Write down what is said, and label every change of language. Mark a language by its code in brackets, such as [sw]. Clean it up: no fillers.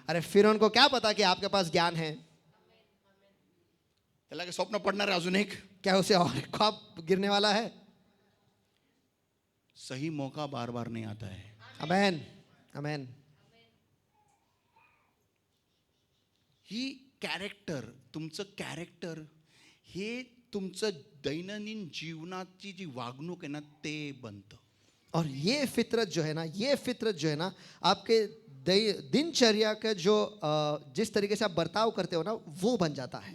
[hi] अरे फिर उनको क्या पता कि आपके पास ज्ञान है. [mr] त्याला काय स्वप्न पडणार आहे अजून एक. [hi] क्या उसे और एक ख्वाब गिरने वाला है. सही मौका बार बार नहीं आता है. Amen, amen. [mr] ही कॅरेक्टर, तुमचं कॅरेक्टर हे तुमचं दैनंदिन जीवनाची जी वागणूक आहे ना ते बनतं. [hi] और ये फितरत जो है ना, ये फितरत जो है ना, आपके दिनचर्या का जो जिस तरीके से आप बर्ताव करते हो ना, वो बन जाता है.